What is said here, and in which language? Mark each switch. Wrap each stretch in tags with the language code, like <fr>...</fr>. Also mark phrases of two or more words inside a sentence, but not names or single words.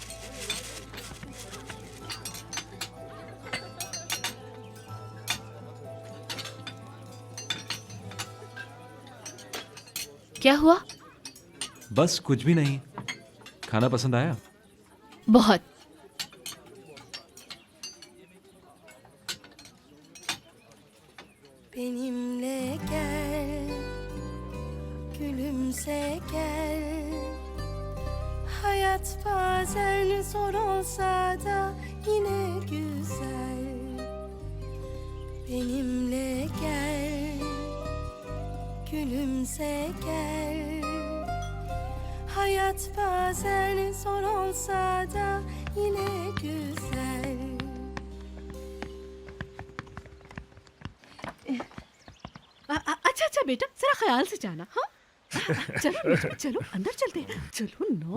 <hi>क्या हुआ? बस कुछ भी नहीं। खाना पसंद आया? बहुत।</hi> <tr>Benimle gel, gülümse gel. Hayat bazen zor olsa da yine güzel. Benimle gel, gülümse gel. Hayat bazen zor olsa da yine güzel.</tr> <hi>अच्छा बेटा, जरा ख्याल से जाना। हाँ चलो चलो अंदर चलते हैं, चलो नो।</hi>